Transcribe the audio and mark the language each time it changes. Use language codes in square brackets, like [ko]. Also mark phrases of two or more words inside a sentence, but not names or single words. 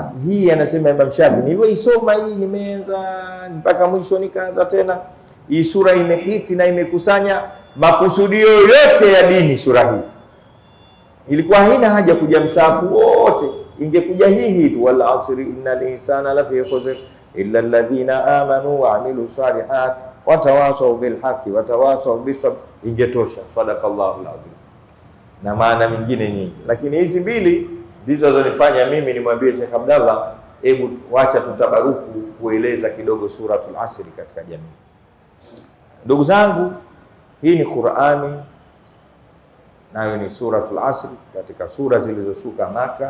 [sw] Hii anasema Imam Shafi'i, nilivyoisoma hii nimeanza mpaka mwisho nikaanza tena. Hii sura imehiti na imekusanya makusudio yote ya dini. Sura hii ilikuwa haina haja kuja msafu wote, ingekuja hii tu, [ar] والعصر إن الإنسان لفي خسر إلا الذين آمنوا وعملوا الصالحات وتواصوا بالحق وتواصوا بالصبر, [sw] ingetosha. [ar] صدق الله العظيم. [sw] Na maana mingine nyingi, lakini hizi mbili ndizo zonifanya mimi nimwambie Sheikh Abdallah, hebu wacha tutabaruku kueleza kidogo suratul Asr katika jamii. Ndugu zangu, hii ni Qur'ani nayo ni suratul Asr, katika sura zilizoshuka Maka.